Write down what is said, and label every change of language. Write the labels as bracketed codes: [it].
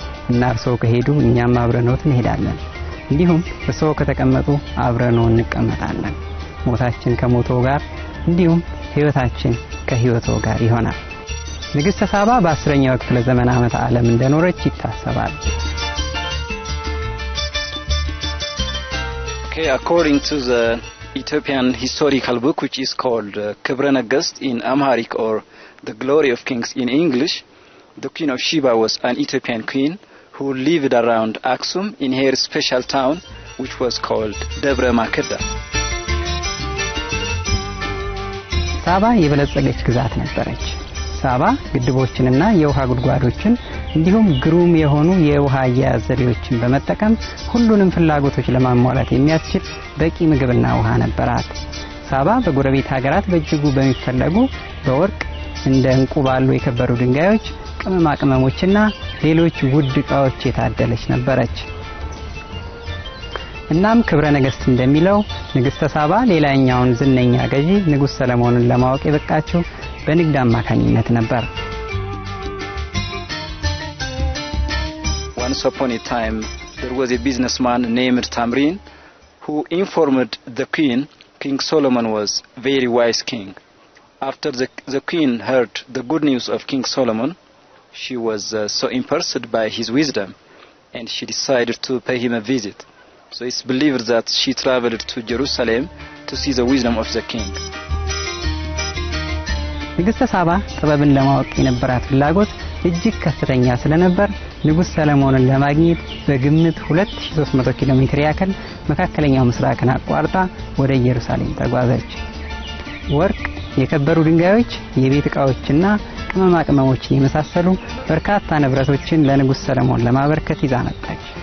[am] እና እርሶ ከሄዱ እኛም አብረኖት እንሄዳለን። እንዲሁም እርሶ ከተቀመጡ አብረኖ እንቀመጣለን። ሞታችን ከሞቶ ጋር እንዲሁም ህይወታችን ከህይወቶ ጋር ይሆናል። ንግስተ ሳባ በ10ኛው ክፍለ ዘመን ዓመተ ዓለም እንደኖረች ይታሰባል። [en] Okay, according to the Ethiopian historical book which is called Kibre Negest in Amharic or The Glory of Kings in English, the Queen of Sheba was an Ethiopian queen who lived around Axum in her special town which was called Debre Makeda. [am] ሳባ የበለጸገች ግዛት ነበረች። ሳባ ግድቦችንና የውሃ ጉድጓዶችን እንዲሁም ግሩም የሆኑ የውሃ አያያዝ ዘዴዎችን በመጠቀም ሁሉንም ፍላጎቶች ለማሟላት የሚያስችል በቂ ምግብና ውሃ ነበራት። ሳባ በጎረቤት ሀገራት በእጅጉ በሚፈለጉ በወርቅ እንደ እንቁ ባሉ የከበሩ ድንጋዮች፣ ቅመማ ቅመሞችና ሌሎች ውድ ዕቃዎች የታደለች ነበረች። እናም ክብረ ነገስት እንደሚለው ንግስተ ሳባ ሌላኛውን ዝነኛ ገዢ ንጉስ ሰለሞንን ለማወቅ የበቃችው በንግድ አማካኝነት ነበር። [en] Once upon a time there was a businessman named Tamrin who informed the queen King Solomon was very wise king. After the queen heard the good news of King Solomon, she was so impressed by his wisdom and she decided to pay him a visit. So it's believed that she traveled to Jerusalem to see the wisdom of the king. [am] ንግስተ ሳባ ጥበብን ለማወቅ የነበራት ፍላጎት እጅግ ከፍተኛ ስለነበር ንጉስ ሰለሞንን ለማግኘት በግምት 2300 ኪሎ ሜትር ያክል መካከለኛው ምስራቅን አቋርጣ ወደ ኢየሩሳሌም ተጓዘች። ወርቅ፣ የከበሩ ድንጋዮች፣ የቤት ዕቃዎችና ቅመማ ቅመሞችን የመሳሰሉ በርካታ ንብረቶችን ለንጉስ ሰለሞን ለማበርከት ይዛ መጣች።